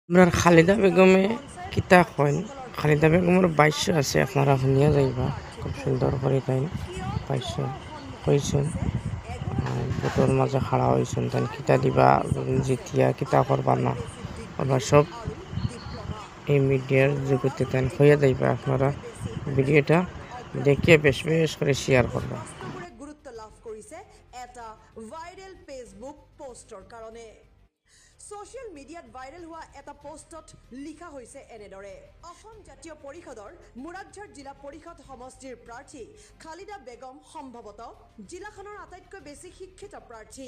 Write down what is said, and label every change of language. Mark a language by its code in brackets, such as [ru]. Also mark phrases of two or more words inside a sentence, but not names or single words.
[syl] আমরা খালেদা বেগমে কিতা কইন খালেদা বেগমের বাইশ আছে আপনারা শুনিয়া যাইবা খুব সুন্দর করে তাই বাইশ কইছেন ভোটর মাঝে খাড়া হয়েছেন তাই কিতা দিবা যেতিয়া কিতা করবা না আমরা সব এই মিডিয়ার জগতে তাই হইয়া যাইবা আপনারা ভিডিওটা দেখিয়ে বেশ বেশ করে শেয়ার করবা। [as] গুৰুত্ব লাভ কৰিছে এটা ভাইৰেল ফেচবুক পোষ্টৰ কাৰণে। ছ'চিয়েল মিডিয়াত ভাইৰেল হোৱা এটা পোষ্টত লিখা হৈছে এনেদৰে। অসম জাতীয় পৰিষদৰ মুৰাদঝাৰ জিলা পৰিষদ সমষ্টিৰ প্ৰাৰ্থী খালিদা বেগম সম্ভৱতঃ জিলাখনৰ আটাইতকৈ বেছি শিক্ষিত প্ৰাৰ্থী।